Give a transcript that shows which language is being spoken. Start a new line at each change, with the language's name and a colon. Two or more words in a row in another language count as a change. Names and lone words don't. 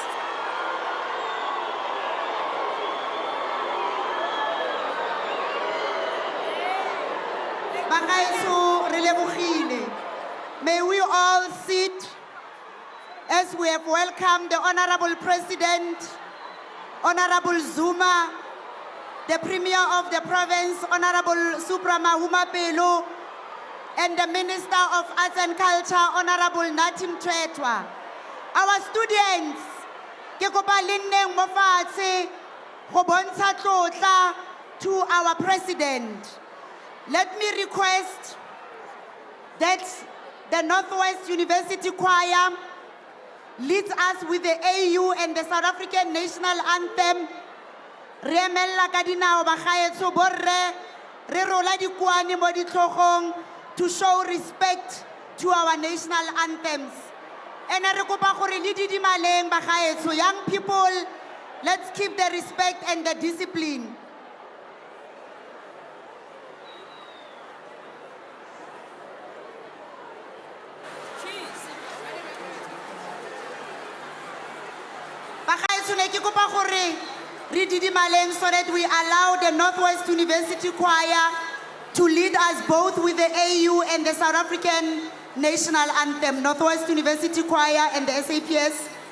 English: May we all sit as we have welcomed the Honorable President, Honorable Zuma, the Premier of the province, Honorable Supramahuma Pelo, and the Minister of Arts and Culture, Honorable Natim Tretwa. Our students,
Tswana: ke kopa le nneng mo fatshe go bontsha tlotla
English: to our president. Let me request that the Northwest University Choir leads us with the AU and the South African national anthem.
Tswana: Re emella ka dinao bagaetsho borre, re rola dikuane mo ditlhogong
English: to show respect to our national anthems.
Tswana: And re kopa gore le didimaleng bagaetsho,
English: young people, let's keep the respect and the discipline.
Tswana: Bagaetsho ne ke kopa gore re didimaleng
English: so that we allow the Northwest University Choir to lead us both with the AU and the South African national anthem. Northwest University Choir and the SAPS.